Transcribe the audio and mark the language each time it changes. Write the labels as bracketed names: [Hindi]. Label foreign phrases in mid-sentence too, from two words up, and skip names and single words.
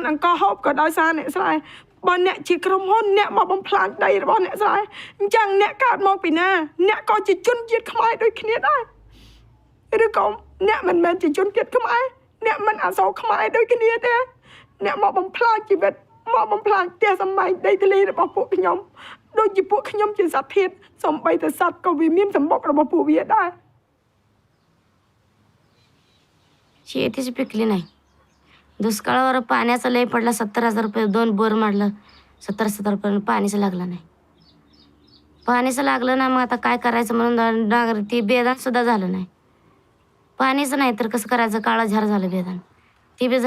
[Khmer] អង្គហូបក៏ដោយសារអ្នកស្រែបើអ្នកជាក្រុមហ៊ុនអ្នកមកបំផ្លាញដីរបស់អ្នកស្រែអញ្ចឹងអ្នកកើតមកពីណាអ្នកក៏ជាជនជាតិខ្មែរដូចគ្នាដែរឬក៏អ្នកមិនមែនជាជនជាតិខ្មែរអ្នកមិនអសូរខ្មែរដូចគ្នាទេអ្នកមកបំផ្លាញជីវិតមកបំផ្លាញផ្ទះសម្បែងដីធ្លីរបស់ពួកខ្ញុំដូចជាពួកខ្ញុំជាសត្វធាតុសំបីតែសត្វក៏វាមានសម្បុករបស់ពួកវាដែរ [Marathi] शेतीची पिकली नाही दुष्काळावर पाण्याचं लय पडला 70,000 रुपये 2 बोर मारलं 70,000 रुपये पाणीचं लागलं नाही पाणीचं लागलं ना मग आता काय करायचं म्हणून डांगर ती बेदान सुद्धा झालं नाही पाणीचं नाही तर कसं करायचं काळा झार झालं बेदान ती बी